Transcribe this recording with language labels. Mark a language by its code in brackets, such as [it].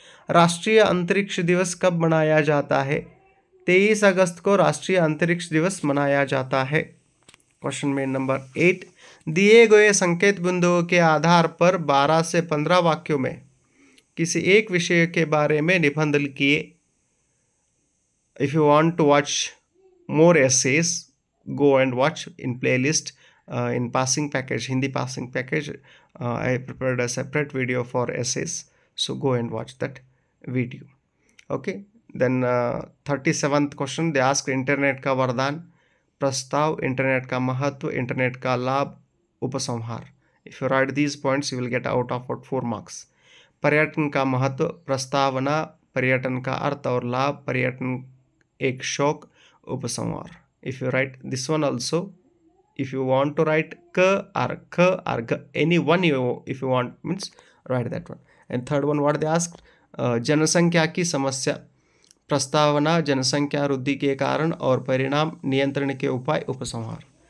[hi] राष्ट्रीय अंतरिक्ष दिवस कब मनाया जाता है? 23 अगस्त को राष्ट्रीय अंतरिक्ष दिवस मनाया जाता है. क्वेश्चन में नंबर 8, दिए गए संकेत बिंदुओं के आधार पर 12 से 15 वाक्यों में किसी एक विषय के बारे में निबंध लिखिए. [en] If you want to watch more essays, go and watch in playlist in passing package, Hindi passing package. I prepared a separate video for essays, so go and watch that video. Okay, then 37th question, they ask [hi] internet का वरदान, प्रस्ताव, internet का महत्व, internet का लाभ, उपसंहार. [en] If you write these points you will get out of 4 marks. [hi] पर्यटन का महत्व, प्रस्तावना, पर्यटन का अर्थ और लाभ, पर्यटन एक शौक, उपसंहार. [en] If you write this one also, if you want to write k or g, any one if you want means write that one. And third one, what they asked, [hi] जनसंख्या की समस्या, प्रस्तावना, जनसंख्या वृद्धि के कारण और परिणाम, नियंत्रण के उपाय, उपसंहार.